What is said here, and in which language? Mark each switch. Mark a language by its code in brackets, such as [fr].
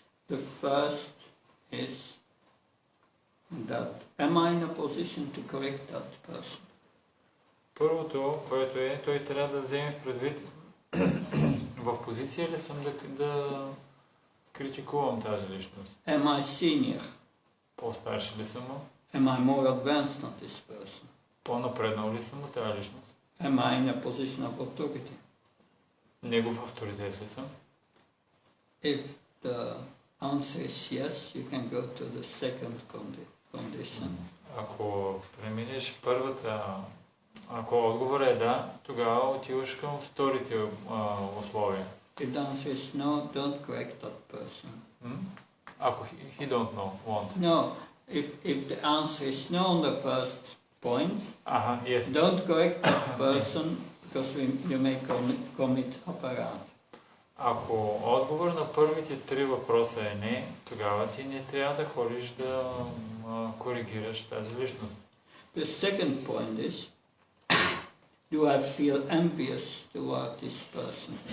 [en] The first is that am I in a position to correct that person? [bg] Първото, което е, той трябва да вземе предвид в позиция ли съм да критикувам тази личност. [en] Am I senior? [bg] По-старши ли съм? [en] Am I more advanced than this person? [bg] По-напреднал ли съм от тази личност? [en] Am I in a position of authority? [bg] Негов авторитет ли съм? [en] If the answer is yes, you can go to the second condition. [bg] Ако преминеш първата, ако отговор е да, тогава отиваш към вторите условия. [en] If the answer is no, don't correct that person. Ако he don't know, want. No, if the answer is no on the first point, Yes. don't correct that person because you may commit aparat. [bg] Ако отговор на първите три въпроса е не, тогава ти не трябва да ходиш да коригираш тази личност. [en] The second point is, do I feel envious toward this person?